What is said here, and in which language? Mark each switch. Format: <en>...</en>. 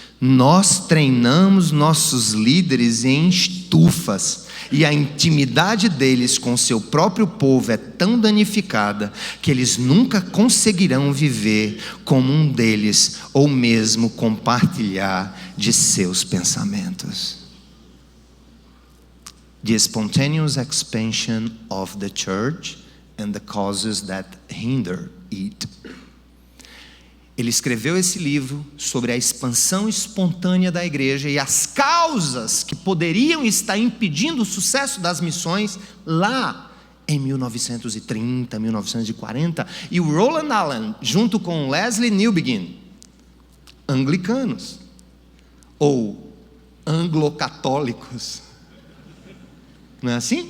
<pt>Nós treinamos nossos líderes em estufas, e a intimidade deles com o seu próprio povo é tão danificada que eles nunca conseguirão viver como um deles, ou mesmo compartilhar de seus pensamentos.</pt> <en>The spontaneous expansion of the church and the causes that hinder it.</en> <pt>Ele escreveu esse livro sobre a expansão espontânea da igreja e as causas que poderiam estar impedindo o sucesso das missões lá em 1930, 1940. E o Roland Allen, junto com Leslie Newbegin, anglicanos ou anglo-católicos, não é assim?</pt>